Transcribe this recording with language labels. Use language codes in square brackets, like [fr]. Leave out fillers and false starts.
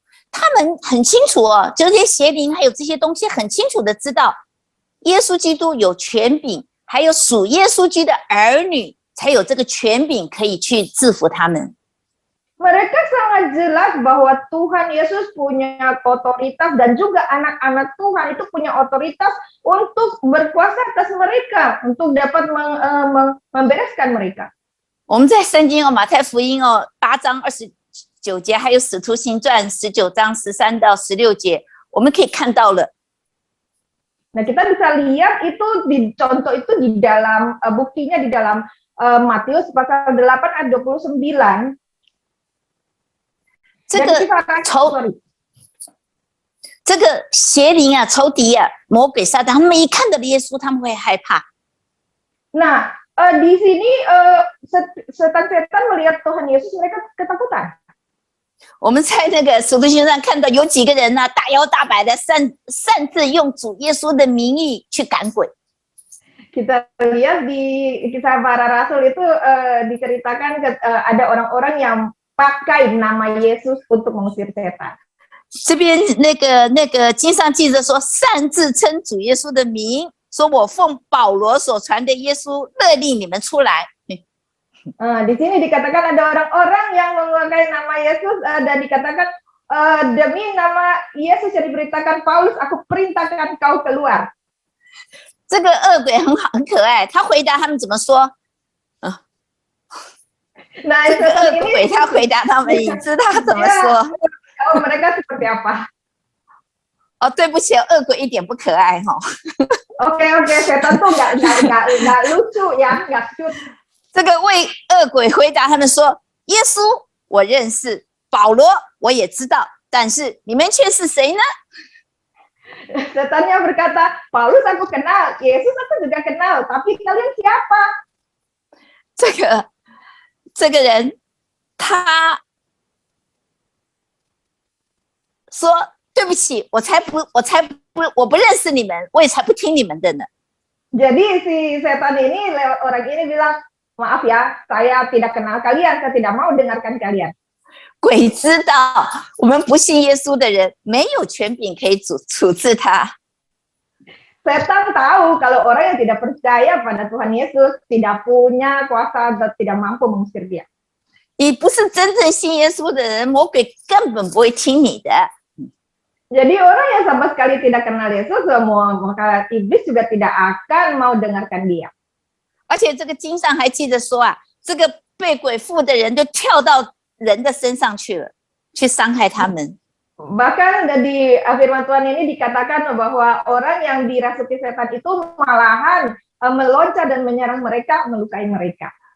[zh] 他们很清楚这些邪灵还有这些东西很清楚的知道，耶稣基督有权柄，还有属耶稣基督的儿女才有这个权柄可以去制服他们。 [id] Mereka sangat jelas bahwa Tuhan Yesus punya otoritas dan juga anak-anak Tuhan itu punya otoritas untuk berkuasa atas mereka, untuk dapat membereskan mereka. [zh] 我们在圣经马太福音8章29节，还有使徒行传19章13到16节，我们可以看到了。 [id] Nah, kita bisa lihat itu contoh itu di dalam buktinya di dalam Matius pasal 8 ayat 29. [zh] 这个这个邪灵啊、仇敌啊、魔鬼撒旦，他们一看到耶稣，他们会害怕。 [id] Nah, di sini setan-setan melihat Tuhan Yesus, mereka ketakutan. [zh] 我们在那个使徒行传上看到有几个人呢、大摇大摆的擅自用主耶稣的名义去赶鬼。 [id] Kita lihat di kisah para rasul itu diceritakan ada orang-orang yang pakai nama Yesus untuk mengusir setan. [zh] 这边那个经上记着说，擅自称主耶稣的名，说我奉保罗所传的耶稣勒令你们出来。 [id] Di sini dikatakan ada orang-orang yang memakai nama Yesus dan dikatakan demi nama Yesus yang diberitakan Paulus, aku perintahkan kau keluar. [zh] 这个恶鬼很可爱，他回答他们怎么说？ [id] Nah, [zh] 这个恶鬼他回答他们，你知道他怎么说？ [id] mereka seperti apa? [zh] 哦，对不起，恶鬼一点不可爱哈。 [id] Oke, setan tuh nggak lucu ya, nggak cute. [zh] 这个为恶鬼回答他们说：“耶稣我认识，保罗我也知道，但是你们却是谁呢？” [id] Setannya berkata, Paulus aku kenal, Yesus aku juga kenal, tapi kalian siapa? [zh] 这个人他说：“对不起，我不认识你们，我也才不听你们的呢。” [id] Jadi si setan ini, orang ini bilang, maaf ya, saya tidak kenal kalian, saya tidak mau dengarkan kalian. [zh] 鬼知道我们不信耶稣的人没有权柄可以处置他。 [id] Setan tahu kalau orang yang tidak percaya pada Tuhan Yesus tidak punya kuasa dan tidak mampu mengusir dia. [zh] 你不是真正信耶稣的人，魔鬼根本不会听你的。 [id] Jadi orang yang sama sekali tidak kenal Yesus, maka iblis juga tidak akan mau dengarkan dia. [zh] 而且这个经上还记着说啊，这个被鬼附的人就跳到人的身上去了，去伤害他们。 [id] Bahkan di firman Tuhan ini dikatakan bahwa orang yang dirasuki setan itu malahan meloncat dan menyerang mereka, melukai mereka.